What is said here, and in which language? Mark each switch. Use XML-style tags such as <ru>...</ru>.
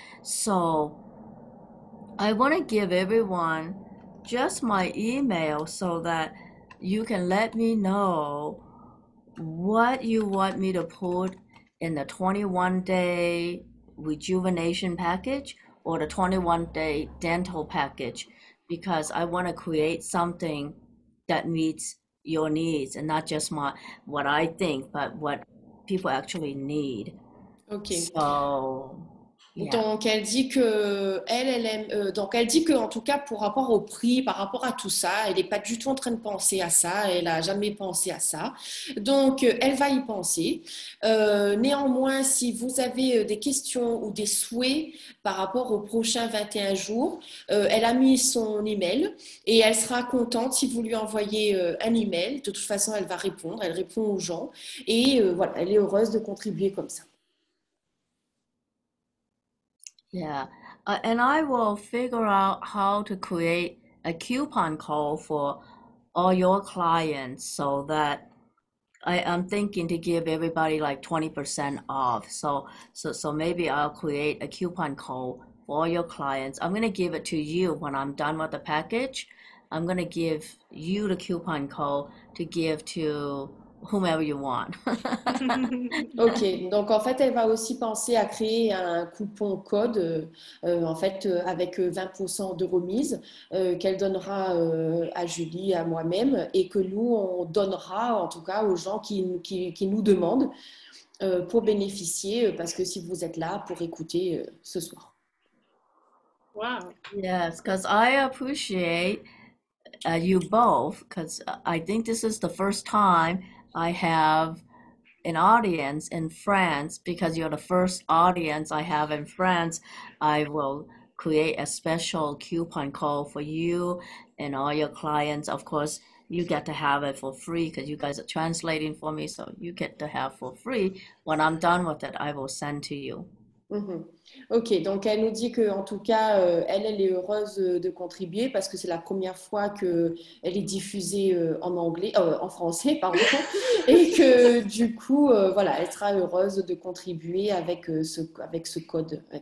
<en>So I want to give everyone just my email so that you can let me know what you want me to put in the 21-day rejuvenation package or the 21-day dental package, because I want to create something that meets your needs and not just what I think, but what people actually need. Okay. So</en> <fr>Donc elle dit que elle aime donc elle dit que en tout cas par rapport au prix, par rapport à tout ça, elle n'est pas du tout en train de penser à ça, elle a jamais pensé à ça. Donc elle va y penser. Néanmoins, si vous avez des questions ou des souhaits par rapport aux prochains 21 jours, elle a mis son email et elle sera contente si vous lui envoyez un email. De toute façon, elle va répondre, elle répond aux gens et voilà, elle est heureuse de contribuer comme ça.</fr> <en>Yeah, and I will figure out how to create a coupon code for all your clients so that I'm thinking to give everybody like 20% off. So maybe I'll create a coupon code for all your clients. I'm gonna give it to you when I'm done with the package. I'm gonna give you the coupon code to give to whomever you want.</en> <fr>Ok, donc en fait, elle va aussi penser à créer un coupon code, en fait, avec 20% de remise qu'elle donnera à Julie, à moi-même, et que nous, on donnera en tout cas aux gens qui nous demandent pour bénéficier, parce que si vous êtes là pour écouter ce soir.</fr> <en>Wow. Yes, because I appreciate you both, because I think this is the first time I have an audience in France. Because you're the first audience I have in France, I will create a special coupon code for you and all your clients. Of course, you get to have it for free because you guys are translating for me, so you get to have for free. When I'm done with it, I will send to you.</en> <fr>Ok, donc elle nous dit qu'en tout cas, elle est heureuse de contribuer parce que c'est la première fois qu'elle est diffusée en français, pardon, et que du coup, voilà, elle sera heureuse de contribuer avec ce code.</fr>